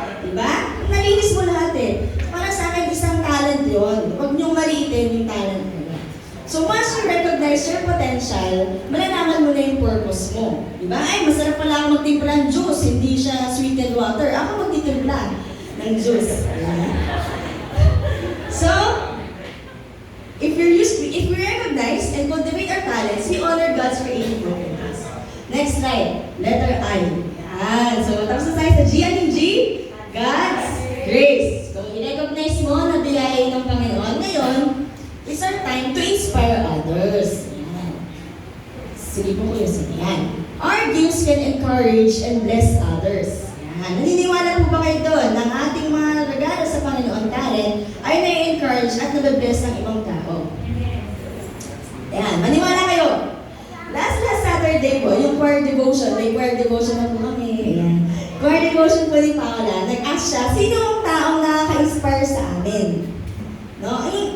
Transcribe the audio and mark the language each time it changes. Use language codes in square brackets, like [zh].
[tl] Diba? Nalinis mo lahat eh. Para sa akin, isang talent yun. Huwag niyong maliitin yung talent mo. [en] So once you recognize your potential, [tl] malalaman mo na yung purpose mo. Diba? Ay, masarap pala ako magtimpla ng juice, hindi siya sweetened water. Ako magtitimpla ng juice. [en] So, if we recognize and cultivate our talents, we honor God's creative work in us. Next slide, letter I. [tl] Yan. So, tapos na tayo sa G. Anong G? [en] God's grace. [tl] So, i-recognize mo na biyaya ng Panginoon. Ngayon, [en] it's our time to inspire others. Yan. [tl] Sige po kuya, sige yan. [en] Our gifts can encourage and bless others. [tl] Yan. Naniniwala po ba kayo doon na ang ating mga regalo sa Panginoon talent ay na-encourage at nababless ng ibang tao? Yan. Maniwala kayo. Last Saturday po, yung choir devotion, may choir devotion na po kami. Ayan. Choir devotion po ni Paula, nag-ask siya, sino ang taong nakaka-inspire sa amin? No?